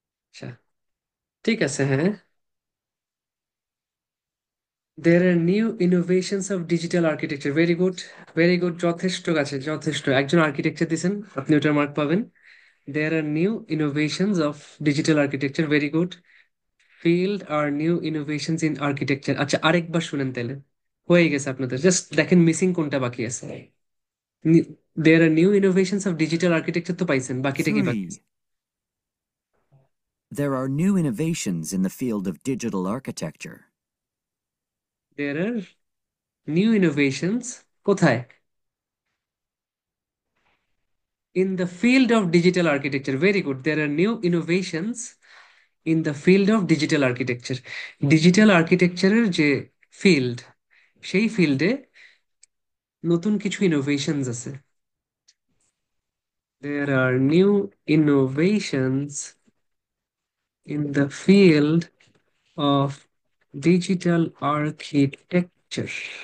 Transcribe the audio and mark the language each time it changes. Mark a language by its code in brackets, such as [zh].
[bn] আচ্ছা, ঠিক আছে, হ্যাঁ। [en] There are new innovations of digital architecture. Very good, very good. [bn] যথেষ্ট কাছে, যথেষ্ট। একজন আর্কিটেকচার দিছেন, আপনি ওটার মার্ক পাবেন। [en] There are new innovations of digital architecture. Very good. Field are new innovations in architecture. [bn] আচ্ছা, আরেকবার শুনেন তাহলে, হয়ে গেছে আপনাদের। জাস্ট দেখেন মিসিং কোনটা বাকি আছে। [en] There are new innovations of digital architecture [bn] তো পাইছেন, বাকিটা কি বাকি [en] 3, [bn] আছে? [en] There are new innovations in the field of digital architecture. There are new innovations কোথায়? In the field of digital architecture. Very good. There are new innovations in the field of digital architecture. [bn] Digital আর্কিটেকচারের যে field, সেই ফিল্ডে নতুন কিছু innovations আছে। [en] There are new innovations in the field of digital architecture.